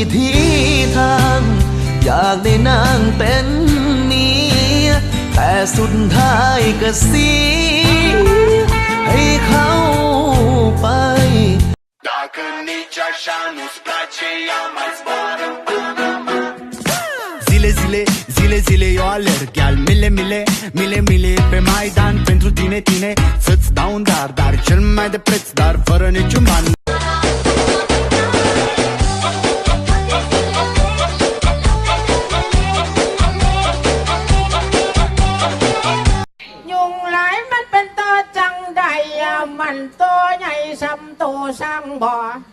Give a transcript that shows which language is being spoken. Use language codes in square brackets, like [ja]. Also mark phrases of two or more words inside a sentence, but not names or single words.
[th] ธีทางอยากได้นางเป็นเมียแต่สุดท้ายก็เสียให้เขาไป [ro] dacă nici așa nu-ți place, ia mai zboară până Zile, zile, zile, zile eu alerg Iar mile, mile, mile, mile pe Maidan Pentru tine, tine, să-ți dau un dar cel mai de preț, dar fără niciun ban [tts] ยุงหลายมันเป็นตัวจังใดมันตัวใหญ่ซ้ำตัวซ้ำบ่